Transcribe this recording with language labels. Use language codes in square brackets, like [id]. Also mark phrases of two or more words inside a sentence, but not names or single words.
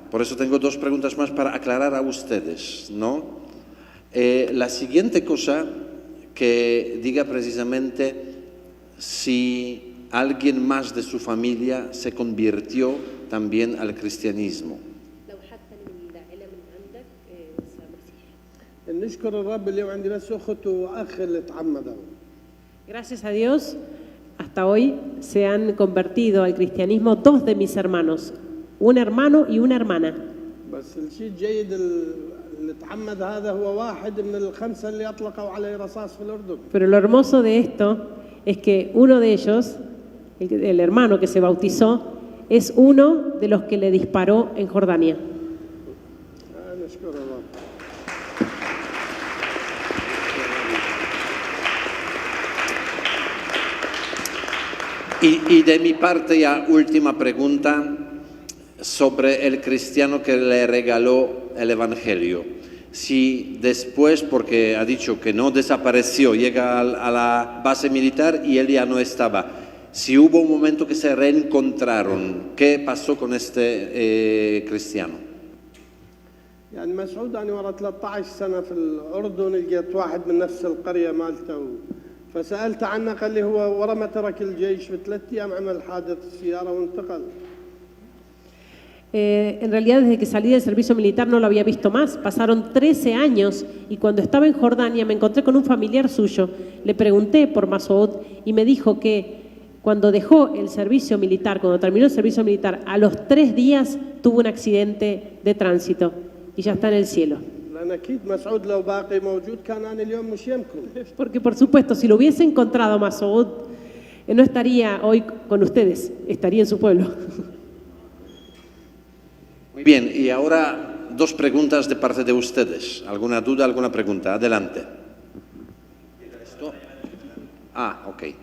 [es] Por eso tengo dos preguntas más para aclarar a ustedes, ¿no? La siguiente cosa que diga precisamente si alguien más de su familia se convirtió también al cristianismo. [ar] نشكر الرب اليوم عندي بس أخت وأخ اللي تعمدوا. [es] Gracias a Dios, hasta hoy se han convertido al cristianismo 2 de mis hermanos, un hermano y una hermana. [ar] بس الشيء الجيد اللي تعمد هذا هو واحد من الخمسة اللي أطلقوا عليه رصاص في الأردن. [es] Pero lo hermoso de esto es que uno de ellos, el hermano que se bautizó, es uno de los que le disparó en Jordania. [ar] نشكر الرب. [es] Y de mi parte ya última pregunta sobre el cristiano que le regaló el Evangelio. Si después, porque ha dicho que no desapareció, llega a la base militar y él ya no estaba, si hubo un momento que se reencontraron, ¿qué pasó con este cristiano? [ar] يعني مسعود أنا ورا 13 سنة في الأردن لقيت واحد من نفس القرية مالته فسألت عنه قال لي هو ورا ما ترك الجيش ب3 أيام عمل حادث سيارة وانتقل. [es] En realidad, desde que salí del servicio militar no lo había visto más. Pasaron 13 años y cuando estaba en Jordania me encontré con un familiar suyo. Le pregunté por Masoud y me dijo que cuando dejó el servicio militar, cuando terminó el servicio militar, a los 3 días tuvo un accidente de tránsito y ya está en el cielo. [ar] لأن أكيد مسعود لو باقي موجود كان أنا اليوم مش يمكن. [es] Porque por supuesto, si lo hubiese encontrado Masoud, no estaría hoy con ustedes, estaría en su pueblo. Muy bien, y ahora 2 preguntas de parte de ustedes. ¿Alguna duda, alguna pregunta? Adelante. Ah, ok.